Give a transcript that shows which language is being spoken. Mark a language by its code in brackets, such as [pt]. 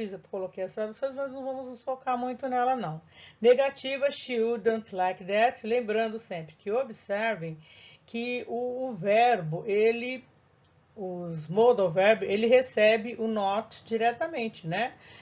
[pt] Coloquei as traduções, mas não vamos nos focar muito nela, não. Negativa, [en] she wouldn't like that. [pt] Lembrando sempre que observem que o verbo, os modal verb, ele recebe o not diretamente, né?